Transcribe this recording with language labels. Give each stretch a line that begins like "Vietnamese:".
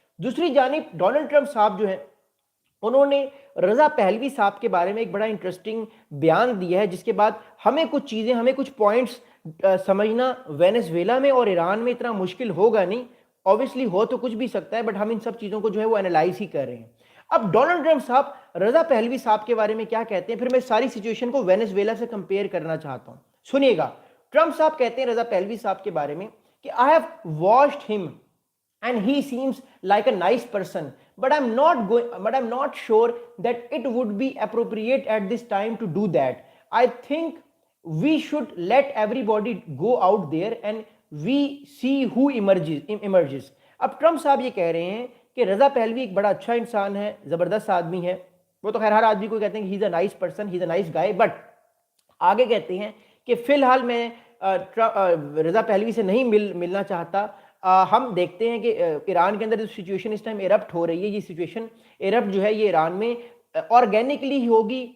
Hindi: दूसरी जानिब Donald Trump साहब जो है उन्होंने रजा पहलवी साहब के बारे में एक बड़ा इंटरेस्टिंग बयान दिया है, जिसके बाद हमें कुछ चीजें, हमें कुछ पॉइंट्स समझना वेनेजुएला में और ईरान में इतना मुश्किल होगा नहीं। ऑब्वियसली हो तो कुछ भी सकता है, बट हम इन सब चीजों को जो है वो एनालाइज ही कर रहे हैं। अब डोनाल्ड ट्रंप साहब रजा पहलवी साहब के बारे में क्या कहते हैं, फिर मैं सारी सिचुएशन को वेनेजुएला से कंपेयर करना चाहता हूं। सुनिएगा, ट्रंप साहब कहते हैं रजा पहलवी साहब के बारे में कि
English: I have watched him and he seems like a nice person, but I'm not sure that it would be appropriate at this time to do that. I think we should let everybody go out there and we see who emerges.
Hindi: अब Trump साहब ये कह रहे हैं कि Reza Pahlavi एक बड़ा अच्छा इंसान है, जबरदस्त आदमी है। वो तो खैर हर आदमी को कहते हैं कि
English: he is a nice person, he is a nice guy,
Hindi: but आगे कहते हैं कि फिलहाल मैं रजा पहलवी से नहीं मिलना चाहता। हम देखते हैं कि ईरान के अंदर जो सिचुएशन इस टाइम इरप्ट हो रही है, ये सिचुएशन इरप्ट जो है ये ईरान में ऑर्गेनिकली ही होगी।